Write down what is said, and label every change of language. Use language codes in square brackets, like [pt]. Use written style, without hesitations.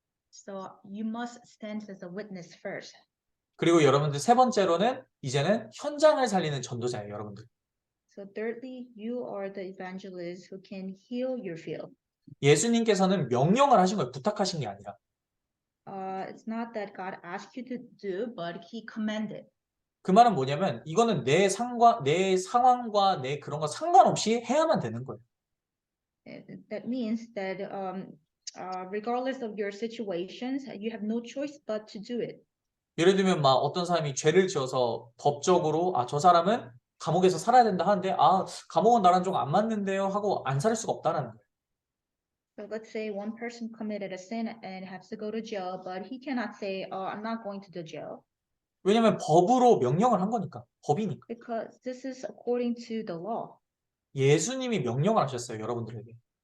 [en] So you must stand as a witness first. [ko] 그리고 여러분들 세 번째로는 이제는 현장을 살리는 전도자예요, 여러분들. [en] So thirdly, you are the evangelist who can heal your field. [ko] 예수님께서는 명령을 하신 거예요. 부탁하신 게 아니라. [en] It's not that God asked you to do, but He commanded. [ko] 그 말은 뭐냐면 이거는 내 상황과 내 그런 거 상관없이 해야만 되는 거예요. [en] That means that regardless of your situations, you have no choice but to do it. [ko] 예를 들면 막 어떤 사람이 죄를 지어서 법적으로 저 사람은 감옥에서 살아야 된다 하는데 감옥은 나랑 좀 안 맞는데요 하고 안 살 수가 없다라는 거예요. [en] So let's say one person committed a sin and has to go to jail, but he cannot say, "Oh, I'm not going to the jail," [ko] 왜냐면 법으로 명령을 한 거니까. 법이니까. [en] because this is according to the law. [ko] 예수님이 명령을 하셨어요, 여러분들에게.